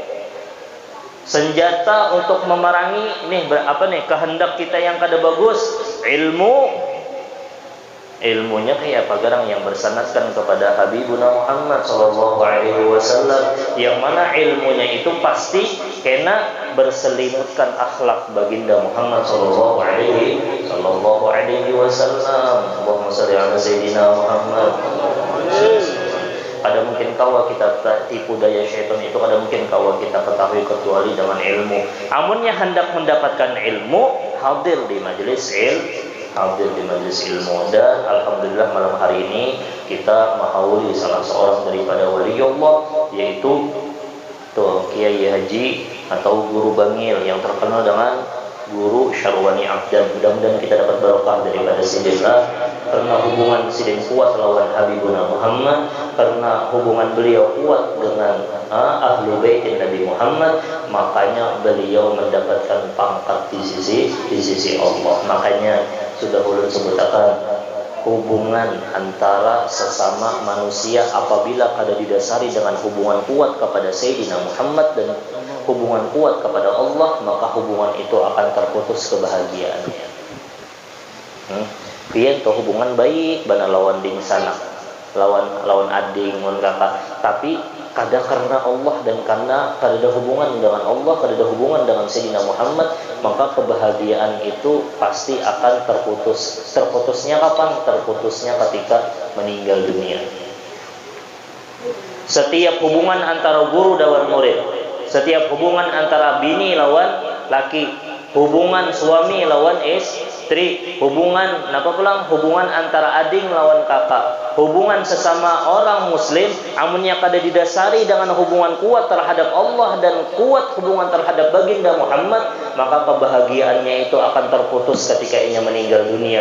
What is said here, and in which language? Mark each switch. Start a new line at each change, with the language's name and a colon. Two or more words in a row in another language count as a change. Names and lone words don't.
Banjar: Senjata untuk memerangi kehendak kita yang kada bagus ilmu. Ilmunya kayak apa garang yang bersanadkan kepada Habibuna Muhammad
Arabic: صلى الله عليه وسلم,
Banjar: yang mana ilmunya itu pasti kena berselimutkan akhlak baginda Muhammad
Arabic: صلى الله عليه وسلم. اللهم صل على سيدنا محمد.
Banjar: kada mungkin kawa kita tipu daya syaitan itu, kada mungkin kawa kita ketahui kecuali dengan ilmu. Amunnya hendak mendapatkan ilmu, hadir di majelis ilmu.
Indonesian: Dan alhamdulillah malam hari ini kita menghauli salah seorang daripada wali Allah, yaitu Kiai Haji atau Guru Bangil yang terkenal dengan Guru Syarwani Abdan.
Banjar: Mudah-mudahan kita dapat barokah daripada sidinlah, karena hubungan sidin kuat lawan Habibuna Muhammad,
Indonesian: karena hubungan beliau kuat dengan
Arabic: أهل بيت
Indonesian: Nabi Muhammad, makanya beliau mendapatkan pangkat di sisi Allah.
Banjar: Makanya sudah ulun sebutakan, hubungan antara sesama manusia apabila kada didasari dengan hubungan kuat kepada Sayyidina Muhammad dan hubungan kuat kepada Allah, maka hubungan itu akan terputus kebahagiaannya. Pian to hubungan baik bana lawan ding sanak, lawan ading, lawan kakak, tapi kada karena Allah dan karena kada ada hubungan dengan Allah, kada ada hubungan dengan Sayyidina Muhammad,
Indonesian: maka kebahagiaan itu pasti akan terputus. Terputusnya kapan?
Banjar: Terputusnya ketika meninggal dunia. Setiap hubungan antara guru lawan murid, setiap hubungan antara bini lawan laki, hubungan suami lawan istri, hubungan hubungan antara ading lawan kakak, hubungan sesama orang muslim, amunnya kada didasari dengan hubungan kuat terhadap Allah dan kuat hubungan terhadap baginda Muhammad, maka kebahagiaannya itu akan terputus ketika ia meninggal dunia.